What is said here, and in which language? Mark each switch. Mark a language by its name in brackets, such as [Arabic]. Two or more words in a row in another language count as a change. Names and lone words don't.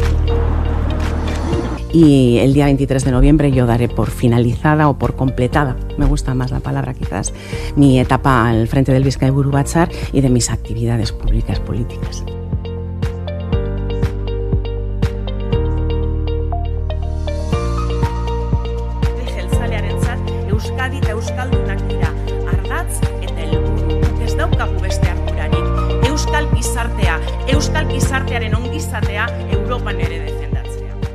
[Spanish] Y el día 23 de noviembre yo daré por finalizada o por completada me gusta más la palabra quizás, mi etapa al frente del Bizkaia Buru Batzar y de mis actividades públicas políticas. [Basque] Euskadi eta Euskaldunak dira, ardatz eta helburu. Ez daukagu beste ardurarik. Euskal gizartearen ongizatea Europan ere defendatzea.